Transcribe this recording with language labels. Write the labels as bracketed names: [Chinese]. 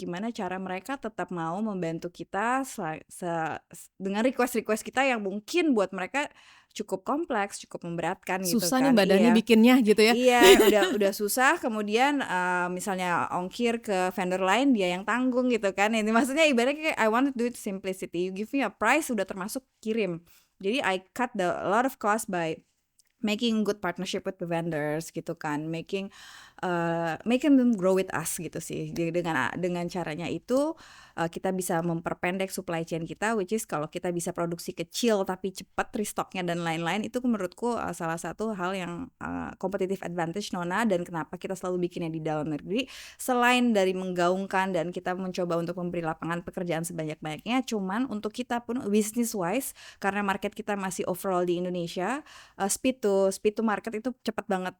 [Indonesian] Gimana cara mereka tetap mau membantu kita dengan request-request kita yang mungkin buat mereka cukup kompleks, cukup memberatkan gitu kan. Susah nih badannya bikinnya gitu ya. Iya, udah susah, kemudian misalnya ongkir ke vendor lain dia yang tanggung gitu kan. Ini maksudnya ibaratnya kayak [English] I want to do it simplicity. You give me a price [Indonesian] udah termasuk kirim. Jadi [English] I cut a lot of cost by making good partnership with the vendors [Indonesian] gitu kan, [English] making them grow with us [Indonesian] gitu sih. Dengan caranya itu kita bisa memperpendek supply chain kita, [English] which is [Indonesian] kalau kita bisa produksi kecil tapi cepat restocknya dan lain-lain, itu menurutku salah satu hal yang [English] competitive advantage [Indonesian] Nona, dan kenapa kita selalu bikinnya di dalam negeri. Selain dari menggaungkan dan kita mencoba untuk memberi lapangan pekerjaan sebanyak-banyaknya, cuman untuk kita pun [English] business wise, [Indonesian] karena market kita masih overall di Indonesia, [English] speed to market [Indonesian] itu cepat banget.